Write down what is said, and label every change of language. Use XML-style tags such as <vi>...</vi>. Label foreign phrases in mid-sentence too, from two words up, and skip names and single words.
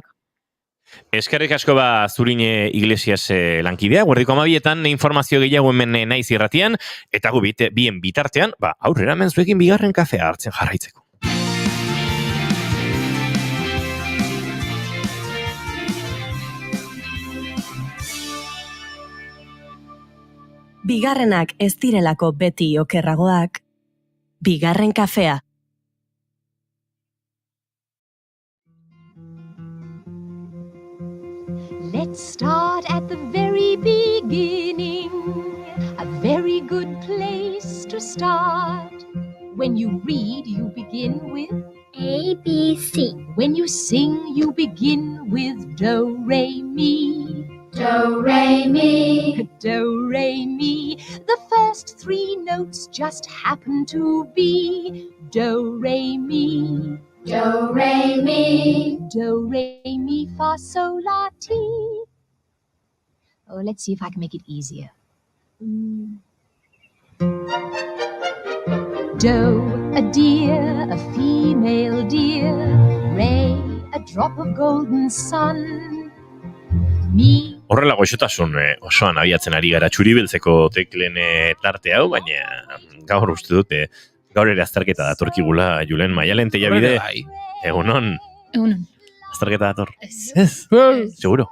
<eu>Eskerrik asko Zurine Iglesias lankidea, guardiko 12etan informazio gehiago hemen naiz irratian, eta gu bien bitartean, aurrera menzuekin bigarren kafea hartzen jarraitzeko. Bigarrenak ez direlako beti okerragoak, bigarren kafea.</eu> <en>Let's start at the very beginning, a very good place to start. When you read, you begin with A, B, C. When you sing, you begin with Do, Re, Mi. Do, Re, Mi. Do, Re, Mi. The first 3 notes just happen to be Do, Re, Mi. Do, Re, Mi. Do, Re, Mi, Fa, Sol, La, Ti. Oh, let's see if I can make it easier. Do, a deer, a female deer. Re, a drop of golden sun. Mi.</en> <eu>Horrela goxotasun osoan abiatzen ari gara txuribeltzeko teklen tarte hau, baina gaur uste dute gaur ere azterketa datorkigula Julen Maialen Tellabide. Egunon. Egunon. Azterketa dator. Ez. Seguro.</eu>